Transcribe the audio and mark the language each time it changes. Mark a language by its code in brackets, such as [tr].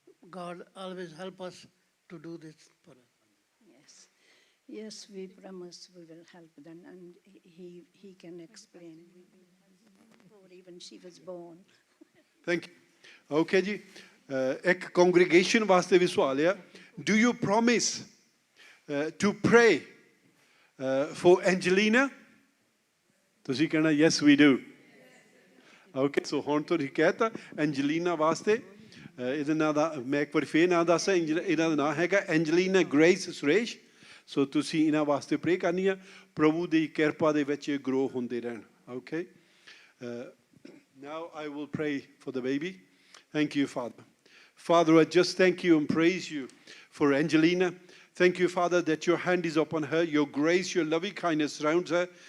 [en] God always help us to do this for us. Yes. Yes, we promise we will help them, and he can explain before even she was born. Thank you. [pa] Okay ਜੀ, ਇੱਕ congregation ਵਾਸਤੇ ਵੀ ਸਵਾਲ ਆ। [en] Do you promise to pray for Angelina? [pa] ਤੁਸੀਂ ਕਹਿਣਾ [en] yes we do. [pa] Okay, so ਹੁਣ ਤੁਸੀਂ ਕਹਿਤਾ ਐਂਜਲੀਨਾ ਵਾਸਤੇ। ਇਹਦੇ ਨਾਂ ਦਾ ਮੈਂ ਇੱਕ ਵਾਰੀ ਫੇਰ ਨਾਂ ਦੱਸਾਂ, ਇਹਨਾਂ ਦਾ ਨਾਂ ਹੈਗਾ ਐਂਜਲੀਨਾ ਗ੍ਰੇਸ ਸੁਰੇਸ਼। ਸੋ ਤੁਸੀਂ ਇਹਨਾਂ ਵਾਸਤੇ ਪ੍ਰੇ ਕਰਨੀ ਆ, ਪ੍ਰਭੂ ਦੀ ਕਿਰਪਾ ਦੇ ਵਿੱਚ ਗਰੋ ਹੁੰਦੇ ਰਹਿਣ। [en] Okay. Now I will pray for the baby. Thank you, Father. Father, I just thank you and praise you for Angelina. Thank you, Father, that your hand is upon her, your grace, your loving kindness surrounds her.